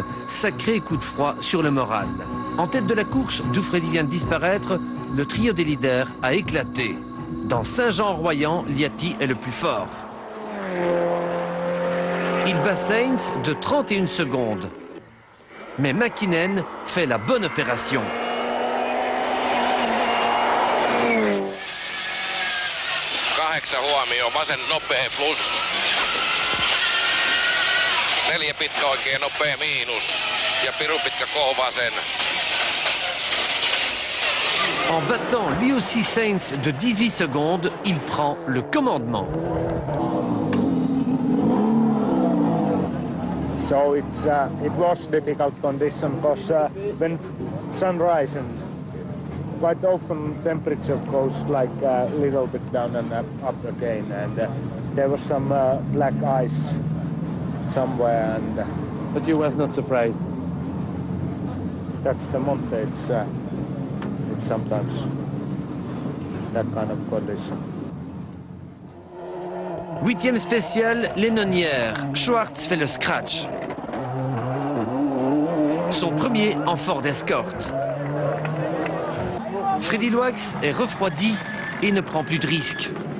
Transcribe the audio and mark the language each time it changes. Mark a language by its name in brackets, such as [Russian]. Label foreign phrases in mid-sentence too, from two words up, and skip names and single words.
[French] Sacré coup de froid sur le moral. En tête de la course, d'où Freddy vient de disparaître, le trio des leaders a éclaté. Dans Saint-Jean-Royan, Liati est le plus fort. Il bat Sainz de 31 secondes. Mais Mäkinen fait la bonne opération. [Finnish] Huomio, vasen nopea plus. 4 pitkä oikein nopea miinus. Ja piru pitkä K-vasen. [French] En battant lui aussi Sainz de 18 secondes, il prend le commandement. [English] So it was difficult condition because when sunrise and quite often temperature goes like a little bit down and up again, and there was some black ice somewhere. And but you was not surprised. That's the Monte. It's sometimes that kind of condition. [French] 8e spécial, Lénonière. Schwartz fait le scratch. Son premier en Ford Escort. Freddy Loax est refroidi et ne prend plus de risques.